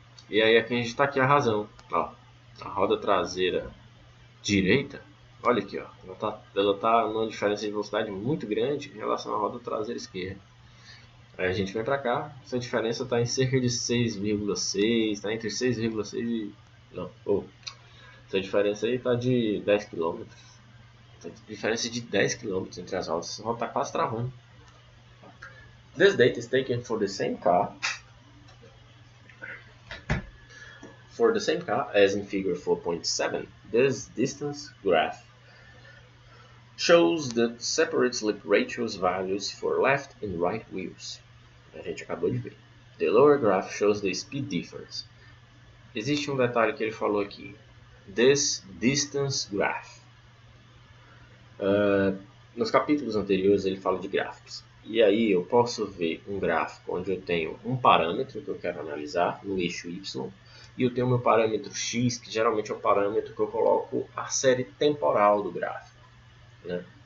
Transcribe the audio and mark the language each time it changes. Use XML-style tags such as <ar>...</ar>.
<pt>E aí aqui a gente está aqui a razão. Ó, a roda traseira direita, olha aqui, ó, ela tá numa diferença de velocidade muito grande em relação à roda traseira esquerda. Aí a gente vem para cá, essa diferença está em cerca de 6,6, está entre 6,6 e... Não, essa diferença aí está de 10 km. Diferença de 10 km entre as rodas. Essa roda está quase travando.</pt> <en>This data is taken for the same car. For the same car as in figure 4.7, this distance graph shows the separate slip ratios values for left and right wheels.</en> <pt>A gente acabou de ver.</pt> <en>The lower graph shows the speed difference.</en> <pt>Existe um detalhe que ele falou aqui.</pt> <en>This distance graph.</en> <pt>Nos capítulos anteriores ele fala de gráficos. E aí eu posso ver um gráfico onde eu tenho um parâmetro que eu quero analisar no eixo Y. E eu tenho meu parâmetro X, que geralmente é o parâmetro que eu coloco a série temporal do gráfico, né?</pt>